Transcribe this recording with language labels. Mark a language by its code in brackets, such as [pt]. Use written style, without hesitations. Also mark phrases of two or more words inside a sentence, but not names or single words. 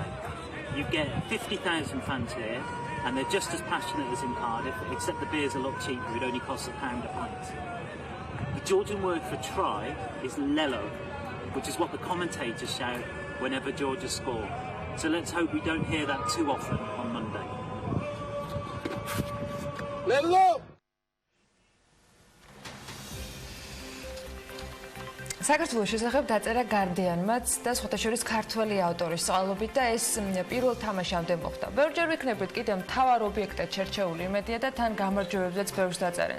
[en] You get 50,000 fans here, and they're just as passionate as in Cardiff, except the beer's a lot cheaper. It only costs £1 a pint. The Georgian word for try is lelo, which is what the commentators shout whenever Georgia score. So let's hope we don't hear that too often on Monday. Lelo! [ka] საქართველოს შესახებ დაწერა გარდიანმაც და სხვათაშორის ქართველი ავტორის წყალობით და ეს პირველ თამაშამდე მოხდა. ბევრჯერ ვიქნებით კიდევ მთავარ ობიექტად შერჩეული იმედია და თან გამარჯვებებზეც ბევრს დაწერენ.